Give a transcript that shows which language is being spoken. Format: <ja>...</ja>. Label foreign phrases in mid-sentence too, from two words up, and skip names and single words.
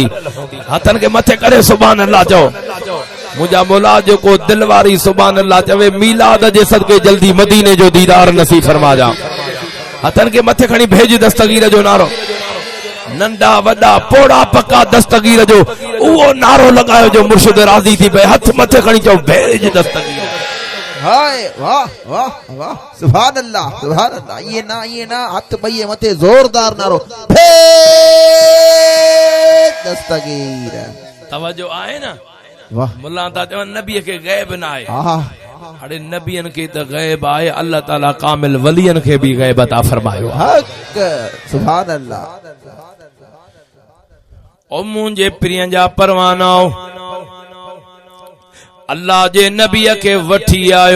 <sd>हथन के मथे करे</sd> <ar>سبحان الله</ar> <sd>चओ। मुंहिंजा मौला जेको दिल वारी</sd> <ar>سبحان الله</ar> <sd>चवे मीलाद जे सदके जल्दी मदीने जो दीदार नसीब फरमा जा। हथन के मथे खणी भेज दस्तगीर जो नारो, नंढा वॾा पोड़ा पक्का दस्तगीर जो उहो नारो लगायो जो मुर्शिद राज़ी थी पए। हथ मथे खणी चओ भेज दस्तगीर।</sd> <ar>हाय वाह वाह वाह سبحان الله سبحان الله.</ar> <sd>ये ना हथ बइये मथे जोरदार नारो भेज दस्तगीर। तवज्जो आहे ना। वाह मुल्ला ता चवन नबी के गैब ना आहे। अरे नबियन के त गैब आहे, अल्लाह ताला कामिल वलियन के भी गैब अता फरमायो।</sd> <ar>حق سبحان الله.</ar> <sd>ओ मुंहिंजे प्रिय जा परवानाओ, अल्लाह जे नबी के वठी आयो।</sd>